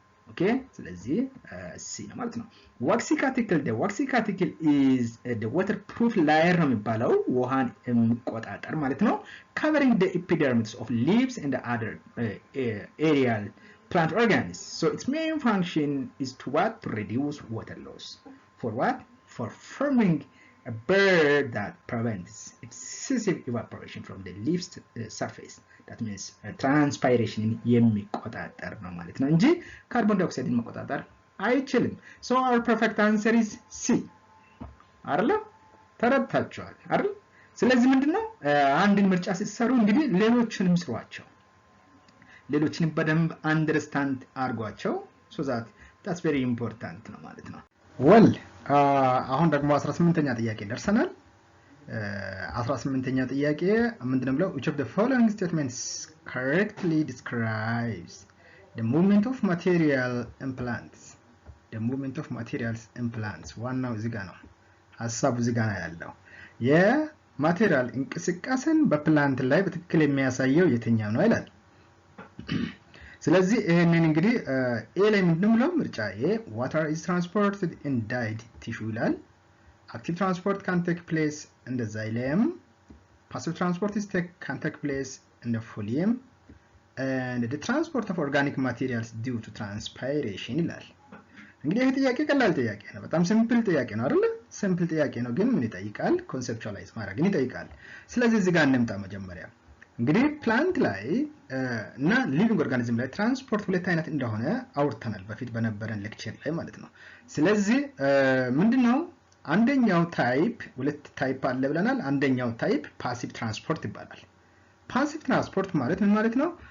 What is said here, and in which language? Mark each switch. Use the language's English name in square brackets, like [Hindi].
[English] Okay, so let's see ማለት ነው። waxy cuticle, the waxy cuticle is the waterproof layer ነው የሚባለው [Amharic] ውሃን የሚቆጣጠር ማለት ነው, [English] covering the epidermis of leaves and the other aerial plant organs. So its main function is to what? To reduce water loss. For what? For forming a bird that prevents excessive evaporation from the leaf's surface. [Amharic] That means transpiration የሚቆጣጠር ነው ማለት ነው እንጂ ካርቦን ዳይኦክሳይድን መቆጣጠር አይችልም። [English] So our perfect answer is C. [Amharic] አይደል? ተረድታችኋል አይደል? ስለዚህ ምንድነው አንድን ምርጫ ሲሰሩ እንግዲህ ሌሎችንም ስሯቸው፣ ሌሎችንም በደንብ አንደርስታንድ አርጓቸው so that's very important ነው ማለት ነው። well አሁን ደግሞ 18ኛ ጥያቄ ደርሰናል። 18ኛ ጥያቄ ምንድነው ብለው [English] which of the following statements correctly describes the movement of material in plants? [Amharic] The movement of materials in plants ዋናው እዚህ ጋር ነው ሐሳቡ እዚህ ጋር ያለው የማቴሪያል እንቅስቃሴን በፕላንት ላይ በትክክል የሚያሳየው የትኛው ነው ይላል። ስለዚህ ይሄንን እንግዲህ ኤ ላይ ምንድነው ብለው ምርጫ ኤ [English] water is transported in dead tissue [Amharic] ይላል። [English] Active transport can take place in the xylem. Passive transport can take place in the phloem. And the transport of organic materials due to transpiration [Amharic] ይላል። እንግዲህ ይሄ ጥያቄ ቀላል ጥያቄ ነው፣ በጣም ሲምፕል ጥያቄ ነው አይደል? ሲምፕል ጥያቄ ነው ግን ምን ይጠይቃል? ኮንሴፕቹአላይዝ ማድረግን ይጠይቃል። ስለዚህ እዚህ ጋር እንምጣ መጀመሪያ እንግዲህ ፕላንት ላይ እና ሊቪንግ ኦርጋኒዝም ላይ ትራንስፖርት ሁለት አይነት እንደሆነ አውርተናል በፊት በነበረን ሌክቸር ላይ ማለት ነው። ስለዚህ ምንድነው አንደኛው ታይፕ ሁለት ታይፕ አለ ብለናል። አንደኛው ታይፕ ፓሲቭ ትራንስፖርት ይባላል። ፓሲቭ ትራንስፖርት ማለት ምን ማለት ነው?